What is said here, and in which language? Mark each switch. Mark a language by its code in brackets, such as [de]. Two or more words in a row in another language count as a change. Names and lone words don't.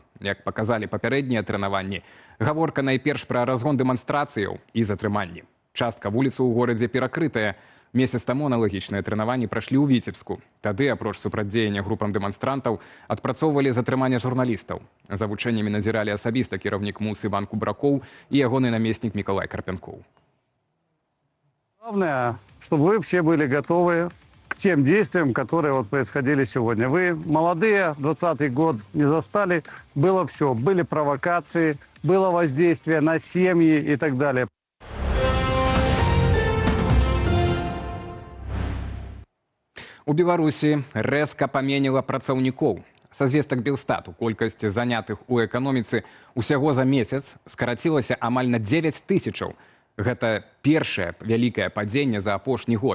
[be] Як паказалі папярэднія трэнаванні, гаворка найперш пра разгон дэманстрацыяў і затрыманні. Частка вуліцаў у горадзе перакрытая. Месяц таму аналагічныя трэнаванні прашлі ў Віцебску. Тады, апроч супрацьдзеяння групам дэманстрантаў, адпрацоўвалі затрыманне журналістаў. За вучэннямі назіралі асабіста кіраўнік МУС Іван Кубракоў і ягоны намеснік Мікалай Карпянкоў. [ru] Главное, чтобы вы все были готовы к тем действиям, которые происходили сегодня. Вы молодые, 20-й год не застали, было все. Были провокации, было воздействие на семьи и так далее. [be] У Беларусі рэзка паменела працаўнікоў. Са звестак Белстату колькасць занятых у эканоміцы усяго за месяц скарацілася амаль на 9 тысячаў. Гэта першае вялікае падзенне за апошні год.